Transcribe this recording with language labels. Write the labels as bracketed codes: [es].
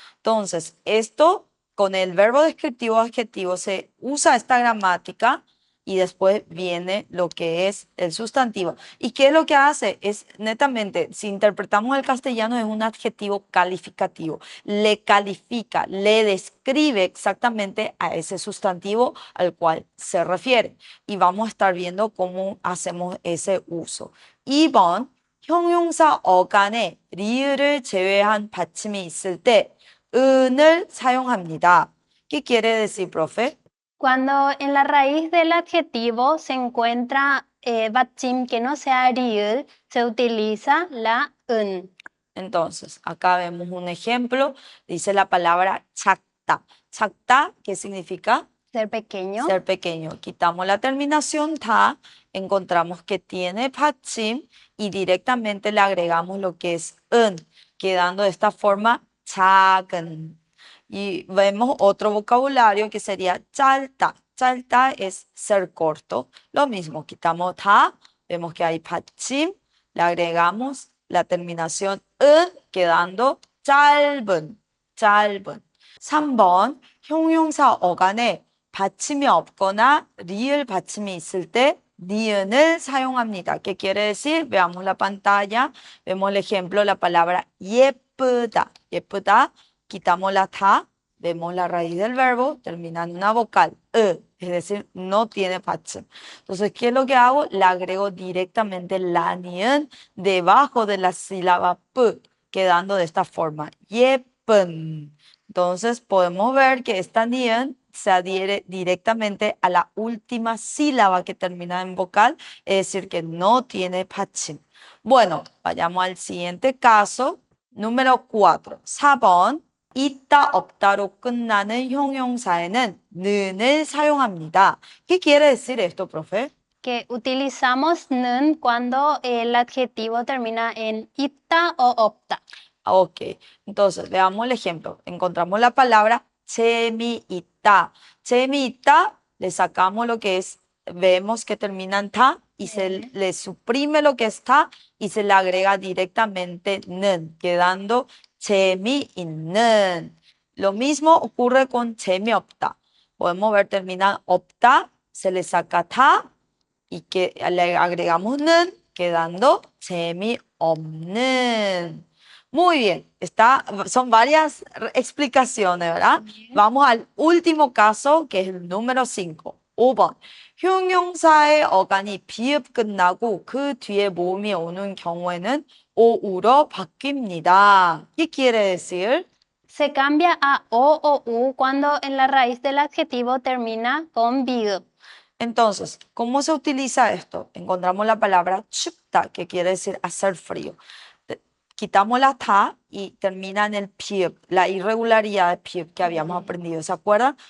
[es] Entonces, esto con el verbo descriptivo adjetivo se usa esta gramática y después viene lo que es el sustantivo. ¿Y qué es lo que hace? Es netamente, si interpretamos el castellano, es un adjetivo calificativo. Le califica, le describe exactamente a ese sustantivo al cual se refiere. Y vamos a estar viendo cómo hacemos ese uso. [ko] 2번, 형용사 어간에 리을을 제외한 받침이 있을 때 은을 사용합니다. [es] ¿Qué quiere decir, profe? Cuando en la raíz del adjetivo se encuentra 받침 que no sea riul, se utiliza la un. Entonces, acá vemos un ejemplo. Dice la palabra 작다. 작다, ¿qué significa? Ser pequeño. Ser pequeño. Quitamos la terminación ta, encontramos que tiene 받침 y directamente le agregamos lo que es 은, quedando de esta forma 작은. Y vemos otro vocabulario que sería 짧다. 짧다 es ser corto. Lo mismo, quitamos ta, vemos que hay 받침, le agregamos la terminación 은, quedando 짧은, 짧은. [ko] 3번, 형용사 어간에 받침이 없거나 리을 받침이 있을 때 니은을 사용합니다. [es] ¿Qué quiere decir? Veamos la pantalla. Vemos el ejemplo, la palabra 예쁘다. 예쁘다, quitamos la ta, vemos la raíz del verbo, termina en una vocal, es decir, no tiene 받침. Entonces, ¿qué es lo que hago? Le agrego directamente la ni은 debajo de la sílaba p, quedando de esta forma, 예쁜. Entonces, podemos ver que esta ni은 se adhiere directamente a la última sílaba que termina en vocal, es decir, que no tiene 받침. Bueno, vayamos al siguiente caso. número 4. 4번. [ko] 있다 없다로 끝나는 형용사에는 는을 사용합니다. [es] ¿Qué quiere decir esto, profe? Que utilizamos 는 cuando el adjetivo termina en ita o opta. Ok, entonces veamos el ejemplo. Encontramos la palabra 재미있다. 재미있다, le sacamos lo que es, vemos que termina en ta y se le suprime lo que está y se le agrega directamente 는, quedando 재미있는. Lo mismo ocurre con 재미없다. Podemos ver termina 없다, se le saca ta y que le agregamos 는, quedando 재미없는. Muy bien, son varias explicaciones, ¿verdad? Vamos al último caso, que es el número 5. [ko] 5번. 형용사의 어간이 비읍 끝나고 그 뒤에 모음이 오는 경우에는 오우로 바뀝니다. ¿Qué quiere decir? [es] Se cambia a o o u cuando en la raíz del adjetivo termina con vid. Entonces, ¿cómo se utiliza esto? Encontramos la palabra 춥다, que quiere decir hacer frío. Quitamos la ta y termina en el pieb, la irregularidad de pieb que habíamos aprendido. ¿Se acuerdan?